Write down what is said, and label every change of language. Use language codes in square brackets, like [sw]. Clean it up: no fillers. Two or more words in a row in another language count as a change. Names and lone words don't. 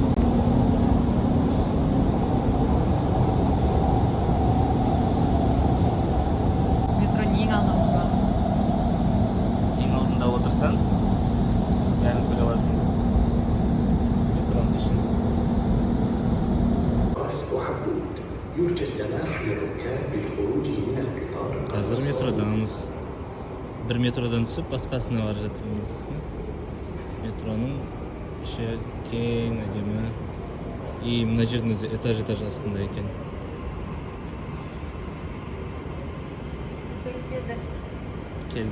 [kk] Метроның ең алдында отырған. Ең алдында отырсаң, бәрін көре аласың екенсің. Метроның ішін. [ar] يرجى السماح للركاب بالخروج من القطار. [kk] Қазір метродамыз. Bir метродан түсіп, басқасына бара жатырмыз. Метроның іші кең, әдемі. И мына жердің өзі этаж астында екен. Келді.